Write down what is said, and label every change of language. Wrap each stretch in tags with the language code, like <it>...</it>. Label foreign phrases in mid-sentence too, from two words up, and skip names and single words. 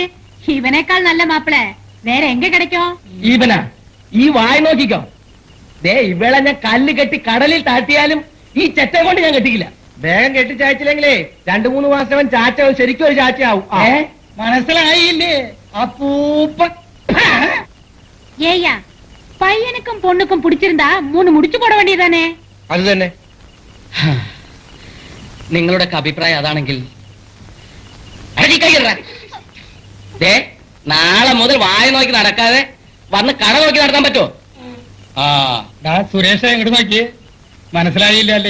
<ml>ഇവനേക്കാൾ നല്ല മാപ്പിളെ വേറെ എങ്ക കിടക്കോ? ഈവനാ, ഈ വായ നോക്കിക്കോ. ദേ, ഇവളെ ഞാൻ കല്ല് കെട്ടി കടലിൽ താഴ്ത്തിയാലും ഈ ചെറ്റ കൊണ്ട് ഞാൻ കെട്ടിക്കില്ല. വേഗം കെട്ടിച്ചയച്ചില്ലെങ്കിലേ 2-3 മാസം ചാച്ച ശരിക്കും ഒരു ചാച്ചയാവും. മനസ്സിലായില്ലേ അപ്പൂപ്പ?</ml> <ta>ஏய்யா பையனுக்கும் பொண்ணுக்கும் பிடிச்சிருந்தா 3 முடிச்சு போட வேண்டியதானே?</ta> <ml>അത് തന്നെ. നിങ്ങളുടെ അഭിപ്രായം അതാണെങ്കിൽ ദേ, നാളെ മുതൽ വായ നോക്കി നടക്കാതെ വന്ന് കട നോക്കി നടത്താൻ പറ്റുമോ? സുരേഷ എങ്ങോട്ട് നോക്കി മനസ്സിലായില്ല അല്ലേ?</ml>